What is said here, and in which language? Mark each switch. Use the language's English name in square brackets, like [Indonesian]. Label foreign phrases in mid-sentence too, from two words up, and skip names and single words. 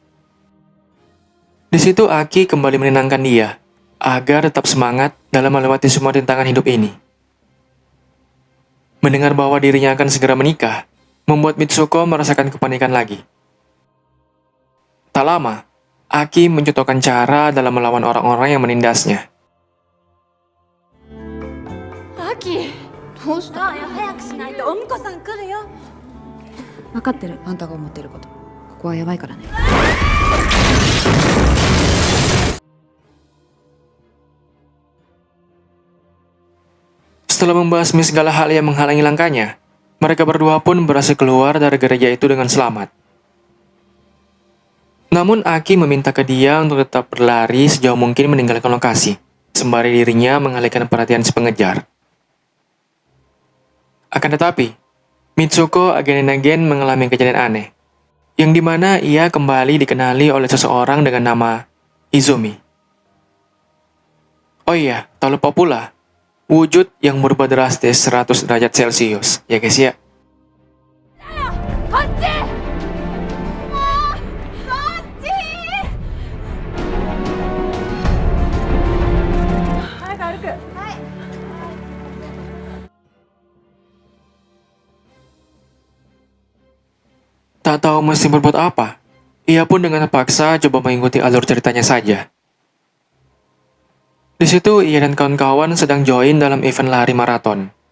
[Indonesian] Di situ Aki kembali menenangkan dia, agar tetap semangat dalam melewati semua rintangan hidup ini. Mendengar bahwa dirinya akan segera menikah, membuat Mitsuko merasakan kepanikan lagi. Tak lama, Aki mencontohkan cara dalam melawan orang-orang yang menindasnya. [Japanese] アキどうした早くしないとお婿さん来るよ分かってるあんたが思ってることここはやばいからね [Indonesian] Setelah membasmi segala hal yang menghalangi langkahnya, mereka berdua pun berhasil keluar dari gereja itu dengan selamat. Namun Aki meminta ke dia untuk tetap berlari sejauh mungkin meninggalkan lokasi, sembari dirinya mengalihkan perhatian si pengejar. Akan tetapi, Mitsuko [English] again and again [Indonesian] mengalami kejadian aneh, yang dimana ia kembali dikenali oleh seseorang dengan nama Izumi. Oh iya, tak lupa pula, wujud yang berubah drastis 100 derajat Celcius, ya guys ya. [Japanese] こっちもうこっち早く歩くはい [Indonesian] Tak tahu mesti berbuat apa, ia pun dengan terpaksa coba mengikuti alur ceritanya saja. Di situ ia dan kawan-kawan sedang join dalam event lari maraton.